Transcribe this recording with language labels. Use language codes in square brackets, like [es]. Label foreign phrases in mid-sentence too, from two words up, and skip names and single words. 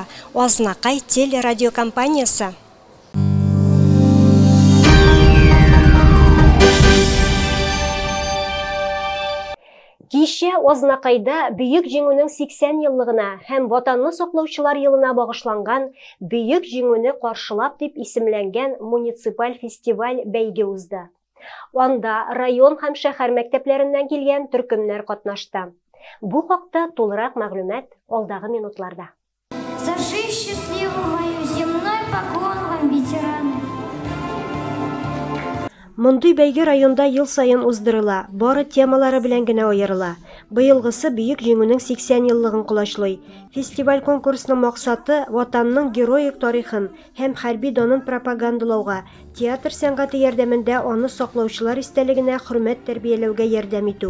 [tt] Азнакай телерадиокомпаниясе. Кичә Азнакайда Бөек җиңүнең 80 еллыгына һәм Ватанны саклаучылар елына багышланган Бөек җиңүне каршылап дип исемләнгән муниципаль фестиваль бәйге узды. Анда район һәм шәһәр мәктәпләреннән килгән төркемнәр катнашты. Бу хакта тулырак мәгълүмат алдагы минутларда. [ru] За жизнь счастливую мою, земной поклон вам, ветераны. [tt] Мондый бәйге районда ел сайын уздырыла, бары темалары белән генә аерыла. Быелгысы Бөек җиңүнең 80 еллыгын кулачлый. Фестиваль конкурсының максаты ватанның героик тарихын һәм хәрби данын пропагандалауга, театр сәнгате ярдәмендә аны саклаучылар истәлегенә хөрмәт тәрбияләүгә ярдәм итү.